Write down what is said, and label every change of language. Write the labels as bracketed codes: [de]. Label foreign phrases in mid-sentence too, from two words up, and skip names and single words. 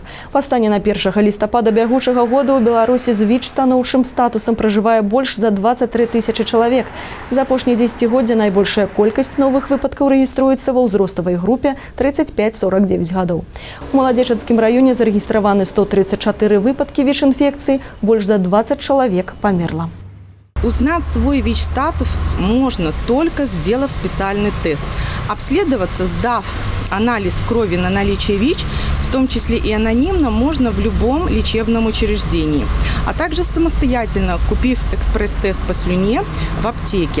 [be] Па стане на 1 лістапада бягучага года у Беларусі з ВІЧ-станоўчым статусам пражывае больш за 23 тысячы чалавек. За апошнія дзесяцігоддзя найбольшая колькасць новых выпадкаў рэгіструецца ва ўзроставай групе 35-49 гадоў. У Маладзечанскім раёне зарэгістраваны 134 выпадкі ВІЧ-інфекцыі, больш за 20 чалавек памерла. [ru] Узнать свой ВИЧ-статус можно только сделав специальный тест. Обследоваться, сдав анализ крови на наличие ВИЧ, в том числе и анонимно, можно в любом лечебном учреждении. А также самостоятельно, купив экспресс-тест по слюне в аптеке.